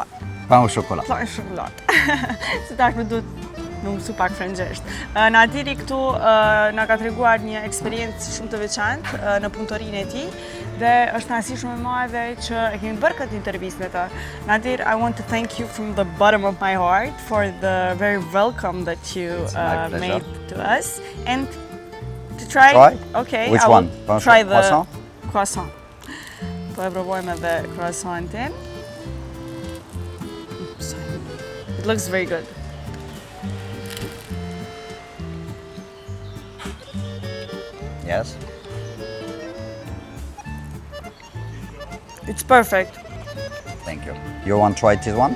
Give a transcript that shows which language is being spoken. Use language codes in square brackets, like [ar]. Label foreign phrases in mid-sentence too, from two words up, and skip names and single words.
[fr] Pain au chocolat. Pain de chocolat. [sq] Se tashmë duhet më mësu pak frëngjisht. Nadiri këtu na ka treguar një eksperiencë shumë të veçantë në punëtorinë e tij dhe është kënaqësi shumë e madhe që e kemi bërë këtë intervistë me të. [en] Nadir, I want to thank you from the bottom of my heart for the very welcome that you It's my pleasure. made to us. And to try? Okay, Which I will one? try the Croissant? croissant. [sq] Po e provojmë edhe croissantin. [en] It looks very good. Yes. It's perfect. Thank you. You want to try this one?